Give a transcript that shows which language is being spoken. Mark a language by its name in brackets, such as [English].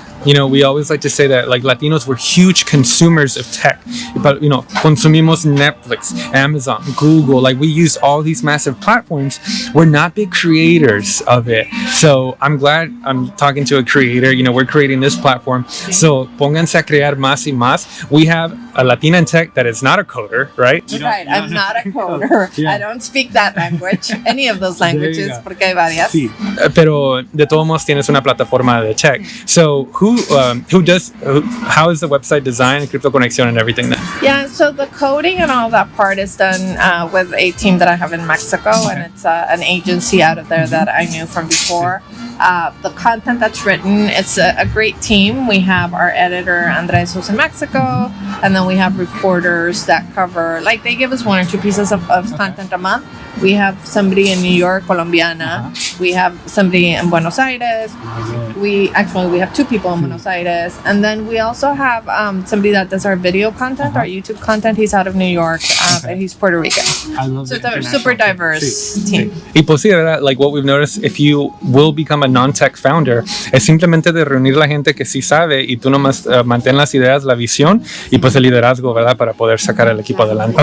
[English] we always like to say that like Latinos were huge consumers of tech, but [Spanish] consumimos Netflix, Amazon, Google, [English] like we use all these massive platforms. We're not big creators of it. So I'm glad I'm talking to a creator. We're creating this platform. [Spanish] So pónganse a crear más y más. [English] We have a Latina in tech that is not a coder, right? Right, I'm not a coder. Yeah. I don't speak that language, any of those languages, [Spanish] porque hay varias. Sí. Pero de todos modos tienes una plataforma de tech. [English] So how is the website designed, CryptoConexión and everything then? Yeah, so the coding and all that part is done with a team that I have in Mexico, and it's an agency out of there that I knew from before. The content that's written, it's a great team. We have our editor, Andres, who's in Mexico, and then we have reporters that cover, like they give us 1 or 2 pieces of content a month. We have somebody in New York, Colombiana. We have somebody in Buenos Aires. We have 2 people in Buenos Aires. And then we also have somebody that does our video content, our YouTube content. He's out of New York, and he's Puerto Rican. I love so it's a super diverse team. [Spanish] Y pues sí, ¿verdad? [English] Like what we've noticed, if you will become a non-tech founder, [Spanish] es simplemente de reunir la gente que sí sabe y tú nomás mantén las ideas, la visión y pues el liderazgo, ¿verdad? Para poder sacar el equipo adelante.